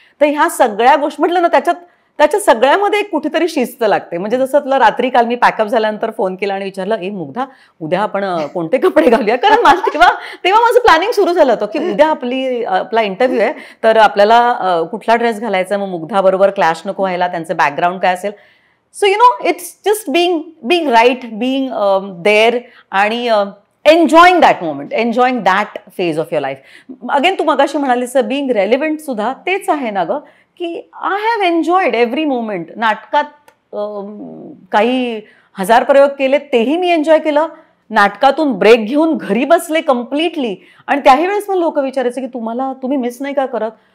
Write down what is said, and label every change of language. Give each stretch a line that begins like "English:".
Marathi: तर ह्या सगळ्या गोष्टी म्हटलं ना, त्याच्या सगळ्यामध्ये एक कुठेतरी शिस्त लागते. म्हणजे जसं तुला रात्री काल मी पॅकअप झाल्यानंतर फोन केला आणि विचारलं, ए मुग्धा उद्या आपण कोणते कपडे घालूया, कारण मला तेव्हा माझं प्लॅनिंग सुरू झालं होतं की उद्या आपला इंटरव्ह्यू आहे, तर आपल्याला कुठला ड्रेस घालायचा, मग मुग्धा बरोबर क्लॅश नको व्हायला, त्यांचं बॅकग्राऊंड काय असेल.
English: So it's just being right, being there आणि enjoying that moment, enjoying that phase of your life.
Marathi: Again तू मगाशी म्हणालीस
English: being relevant
Marathi: सुद्धा तेच आहे ना ग, की
English: I have enjoyed every moment.
Marathi: नाटकात काही 1000 प्रयोग केले तेही मी एन्जॉय केलं. नाटकातून ब्रेक घेऊन घरी बसले कम्प्लिटली, आणि त्याही वेळेस मला लोक विचारायचे की तुम्ही मिस नाही का करत.